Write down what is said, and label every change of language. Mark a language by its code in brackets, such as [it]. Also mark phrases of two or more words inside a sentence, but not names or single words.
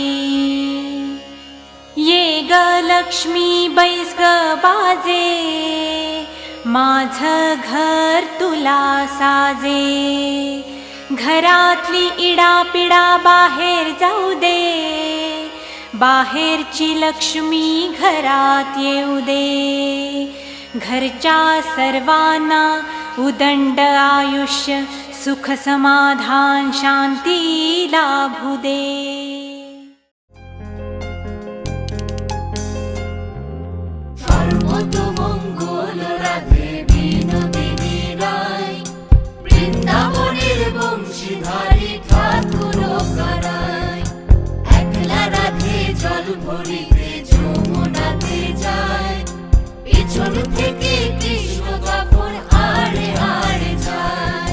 [mr] ये ग लक्ष्मी बैस ग बाजे माझं घर तुला साजे घरातली इडापिडा बाहेर जाऊ दे बाहेरची लक्ष्मी घरात येऊ दे घरच्या सर्वांना उदंड आयुष्य सुख समाधान शांती लाभू दे [bn] সর্বতমঙ্গল রাধে বিনোদিনী রায় বৃন্দাবনের বংশীধারী ঠাকুর কারায় একলা রাধে জল ভরিতে যমুনাতে যায় পিছন থেকে কৃষ্ণ তখন আড়ে আড়ে যায়